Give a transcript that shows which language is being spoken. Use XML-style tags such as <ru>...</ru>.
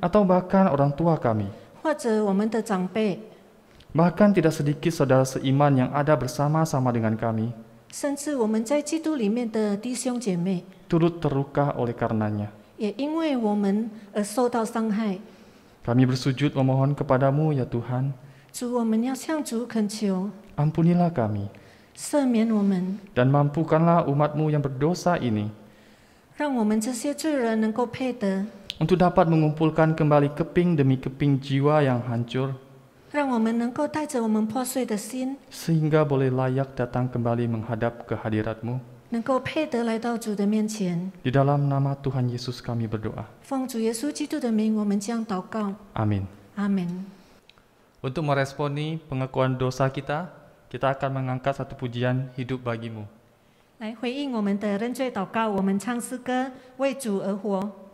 <id>atau bahkan orang tua kami.</id> <zh>或者我们的长辈，</zh> <id>Bahkan tidak sedikit saudara seiman yang ada bersama-sama dengan kami,</id> <zh>甚至我们在基督里面的弟兄姐妹，</zh> <id>turut terluka oleh karenanya.</id> <zh>也因为我们而受到伤害。</zh> <id>Kami bersujud memohon kepadamu ya Tuhan,</id> <zh>主，我们要向主恳求，</zh> <id>ampunilah kami,</id> <zh>赦免我们，</zh> <id>dan mampukanlah umatmu yang berdosa ini</id> <zh>让我们这些罪人能够配得，</zh> <id>untuk dapat mengumpulkan kembali keping demi keping jiwa yang hancur,</id> <zh>让我们能够带着我们破碎的心，</zh> <id>sehingga boleh layak datang kembali menghadap ke hadirat-Mu.</id> <zh>能够配得来到主的面前。</zh> <id>Di dalam nama Tuhan Yesus kami berdoa.</id> <zh>奉主耶稣基督的名，我们这样祷告，</zh> <id>Amin.</id> <zh>阿门。</zh> <id>Untuk meresponi pengakuan dosa kita, kita akan mengangkat satu pujian hidup bagimu.</id> <zh>来回应我们的认罪祷告，我们唱诗歌为主而活。</zh>